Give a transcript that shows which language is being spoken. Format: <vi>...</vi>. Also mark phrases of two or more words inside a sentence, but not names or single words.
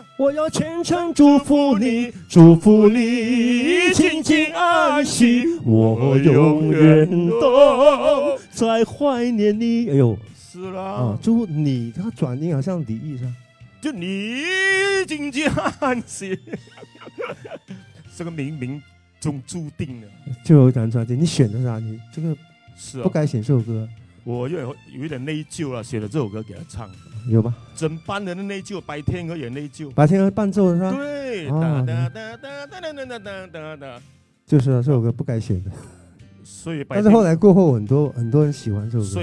<zh>我要虔誠祝福你，祝福你靜靜安息，我永遠都在懷念你。哎呦，是啦。啊，祝你，他轉音好像李儀是吧？就你靜靜安息，這個冥冥中注定的。就有一張專輯，你選的啥？你這個是不該選這首歌。我有一点内疚了，写了这首歌给他唱，有吗？整班人的内疚，白天鹅也内疚。白天鹅伴奏是吧？对，哦哒哒哒哒哒哒哒哒哒。就是啊，这首歌不该写的。所以白天，但是后来过后，很多人喜欢这首歌。</zh>